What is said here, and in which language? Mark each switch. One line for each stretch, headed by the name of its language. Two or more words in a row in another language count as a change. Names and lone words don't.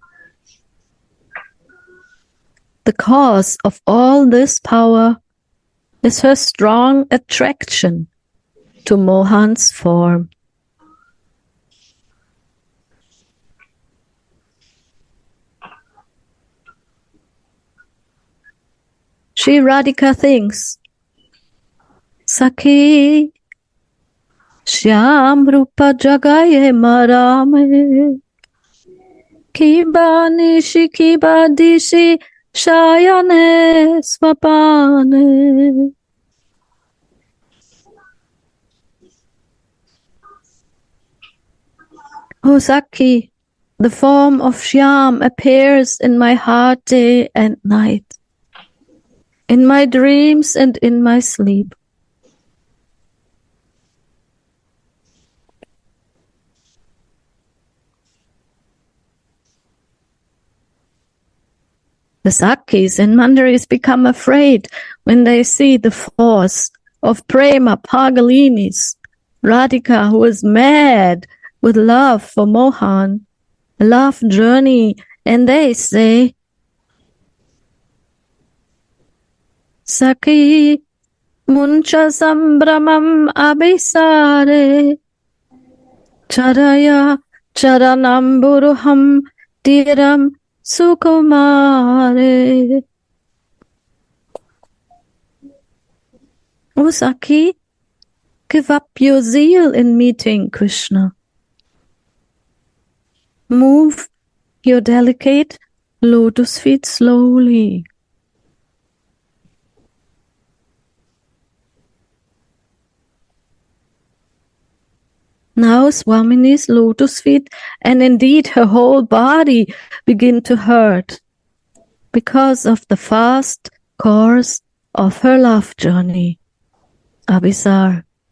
English: The cause of all this power is her strong attraction to Mohan's form. Shri Radhika thinks,
Bangla: সখি, শ্যাম রূপ জাগায়ে মরমে, কিবা নিশি কিবা দিশি শয়নে স্বপনে.
English: O Sakhi, the form of Shyam appears in my heart day and night, in my dreams and in my sleep. The Sakhis and Manjaris become afraid when they see the force of Prema Pagalini's Radhika, who is mad with love for Mohan, a love journey, and they say,
Sanskrit: सखि मुञ्च सम्भ्रमम् अभिसारे चारय चरणाम्बुरुहं धीरं सुकुमारे.
English: O Sakhi, give up your zeal in meeting Krishna. Move your delicate lotus feet slowly. Now Swamini's lotus feet and indeed her whole body begin to hurt because of the fast course of her love journey, Abhisar.